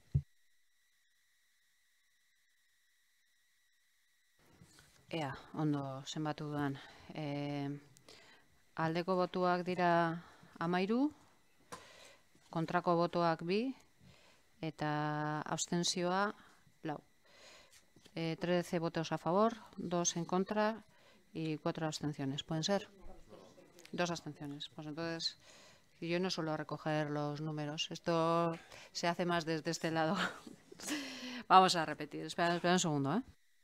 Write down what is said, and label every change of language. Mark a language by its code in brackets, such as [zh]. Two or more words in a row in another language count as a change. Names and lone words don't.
[eu] Ea, ondo zenbatu dudan. Aldeko botuak dira 13, kontrako botoak 2, eta abstentzioa 4. [es] 13 votos a favor, 2 en contra y 4 abstenciones. ¿Pueden ser? 2 abstenciones. Pues entonces, yo no suelo recoger los números. Esto se hace más desde este lado. Vamos a repetir. Espera un segundo, ¿eh?